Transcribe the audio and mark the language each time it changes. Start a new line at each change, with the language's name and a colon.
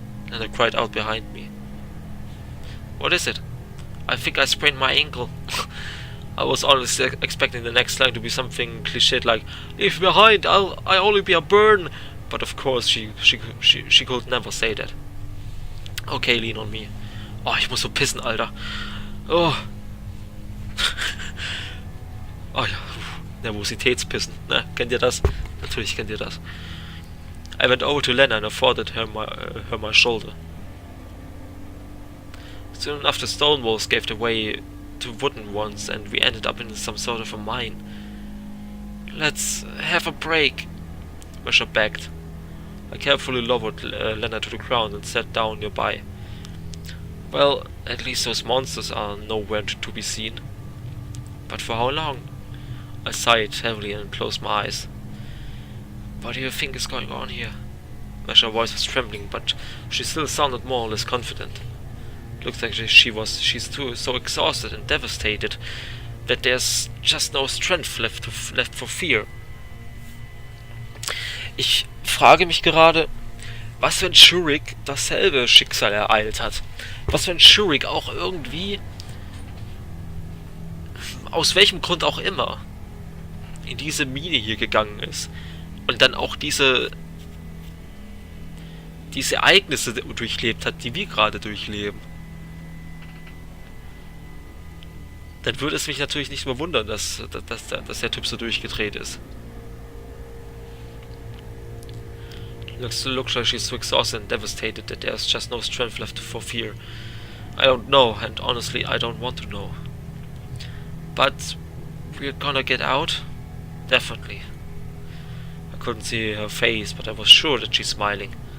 English: And I cried out behind me. What is it? I think I sprained my ankle. I was honestly expecting the next line to be something cliched like, "Leave me behind, I'll only be a burn." But of course she could never say that. Okay, lean on me.
German: Oh, ich muss so pissen, Alter. Oh. Oh ja. Nervositätspissen. Ne, kennt ihr das? Natürlich kennt ihr das.
English: I went over to Lena and afforded her my shoulder. Soon enough the stone walls gave way to wooden ones and we ended up in some sort of a mine. Let's have a break. Masha begged. I carefully lowered Lena to the ground and sat down nearby. Well, at least those monsters are nowhere to be seen. But for how long? I sighed heavily and closed my eyes. What do you think is going on here? Masha's voice was trembling, but she still sounded more or less confident. Looks like she's so exhausted and devastated that there's just no strength left for fear.
German: Ich frage mich gerade, was wenn Shurik dasselbe Schicksal ereilt hat? Was wenn Shurik auch irgendwie, aus welchem Grund auch immer, in diese Mine hier gegangen ist und dann auch diese Ereignisse durchlebt hat, die wir gerade durchleben. Dann würde es mich natürlich nicht mehr wundern, dass der Typ so durchgedreht ist.
English: Looks like she's so exhausted and devastated that there's just no strength left for fear. I don't know, and honestly, I don't want to know. But we're gonna get out? Definitely. I couldn't see her face, but I was sure that she's smiling.